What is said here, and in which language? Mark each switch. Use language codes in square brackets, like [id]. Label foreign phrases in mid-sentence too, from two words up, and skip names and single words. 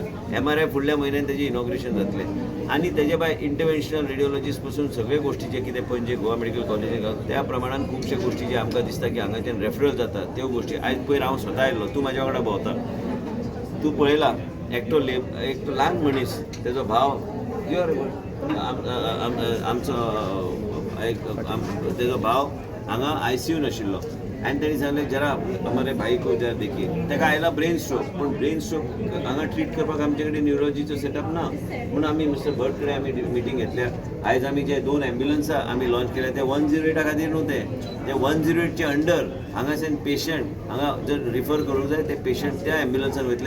[kok] MRI फुडल्या म्हयन्यान तेजें इनॉग्रेशन जातलें. आणि तेजे भायर [en] interventional radiologist [kok] पासून सगळे गोश्टी जे कितें पणजे गोवा मेडिकल कॉलेजीक त्या प्रमाणान खुबशे गोश्टी जे आमकां दिसता की हांगाच्यान रेफरल जाता त्यो गोश्टी. आयज पयर हांव स्वता आयिल्लो, तूं म्हाज्या वांगडा भोंवता, तूं पळयला एकटो ल्हान मनीस तेजो भाव तेजो भाव हांगा ICU नाशिल्लो आनी ताणी सांगलें [hi] जरा हमारे भाई को जरा देखीए. [kok] ताका आयला [en] brain stroke, [kok] पूण [en] brain stroke [kok] हांगा ट्रीट करपाक आमचे कडेन न्यूरोलॉजीचो सेटअप ना. म्हणून आमी मिस्टर भट कडेन आमी मिटींग घेतल्या. आयज आमी जे 2 एम्ब्युलन्सां आमी लॉन्च केल्या ते 108 खातीर न्हू ते 108चे अंडर हांगाच्यान पेशंट हांगा जर रिफर करूंक जाय ते पेशंट त्या एम्ब्युलन्सान वयतले.